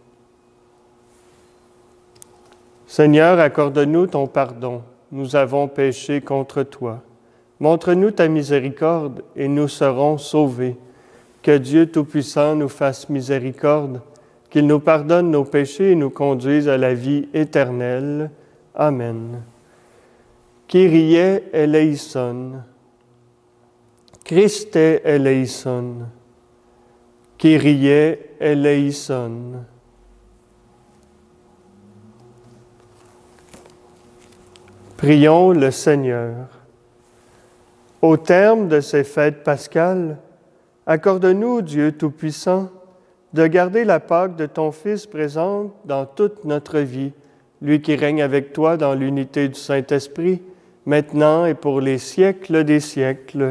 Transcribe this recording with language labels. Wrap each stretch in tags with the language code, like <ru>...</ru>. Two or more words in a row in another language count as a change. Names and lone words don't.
<fr>Seigneur, accorde-nous ton pardon. Nous avons péché contre toi. Montre-nous ta miséricorde et nous serons sauvés. Que Dieu Tout-Puissant nous fasse miséricorde, qu'il nous pardonne nos péchés et nous conduise à la vie éternelle.</fr> <el>Amen. Κύριε ἐλέησον. Χριστὲ ἐλέησον. Κύριε ἐλέησον.</el> <fr>Prions le Seigneur. Au terme de ces fêtes pascales, accorde-nous, Dieu Tout-Puissant, de garder la Pâque de ton Fils présente dans toute notre vie, lui qui règne avec toi dans l'unité du Saint-Esprit, maintenant et pour les siècles des siècles.</fr>